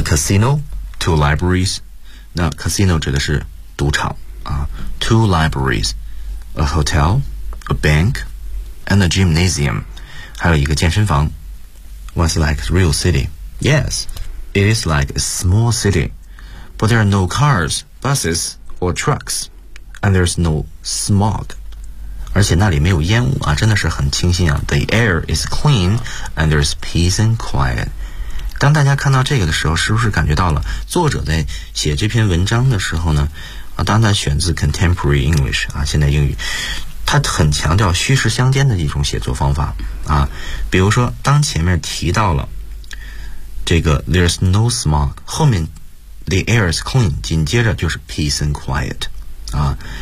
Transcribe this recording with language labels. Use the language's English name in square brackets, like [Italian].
[English] A casino, two libraries. [Chinese] 那 casino 指的是赌场 [English] two libraries, a hotel, a bank, and a gymnasium, [Chinese] 还有一个健身房 [English] What's like a real city? Yes, it is like a small city, but there are no cars, buses, or trucks, and there's no smog. [Chinese] 而且那里没有烟雾啊，真的是很清新啊。 [English] The air is clean, and there's peace and quiet. [Chinese] 当大家看到这个的时候，是不是感觉到了作者在写这篇文章的时候呢？啊，当然选自 contemporary English 啊，现代英语，他很强调虚实相间的一种写作方法啊。比如说，当前面提到了这个 [English] there's no smog， [Chinese] 后面 [English] the air is clean， [Chinese] 紧接着就是 [English] peace and quiet [Chinese] 啊。